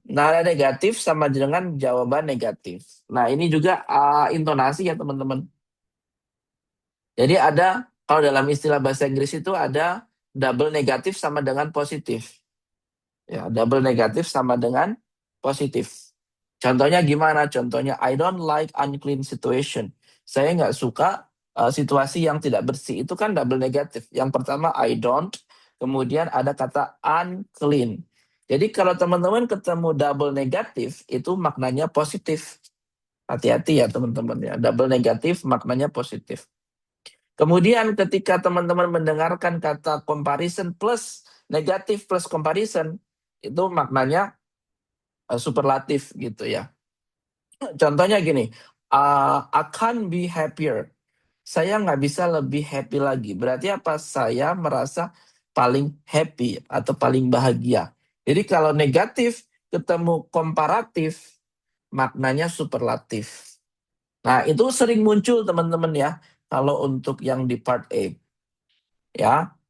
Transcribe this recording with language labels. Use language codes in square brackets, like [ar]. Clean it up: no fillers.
[id] Nada negatif sama dengan jawaban negatif. Nah ini juga intonasi ya teman-teman. Jadi ada, kalau dalam istilah bahasa Inggris itu ada double negatif sama dengan positif. Ya, double negatif sama dengan positif. Contohnya gimana? Contohnya, [en] I don't like unclean situation. [id] Saya nggak suka situasi yang tidak bersih. Itu kan double negatif. Yang pertama, [en] I don't. [id] Kemudian ada kata unclean. Jadi kalau teman-teman ketemu double negatif, itu maknanya positif. Hati-hati ya teman-teman ya. Double negatif maknanya positif. Kemudian ketika teman-teman mendengarkan kata comparison plus negatif plus comparison, itu maknanya superlatif gitu ya. Contohnya gini, [en] I can't be happier. [id] Saya nggak bisa lebih happy lagi. Berarti apa? Saya merasa paling happy atau paling bahagia. Jadi kalau negatif ketemu komparatif, maknanya superlatif. Nah itu sering muncul teman-teman ya. Kalau untuk yang di part A. Ya.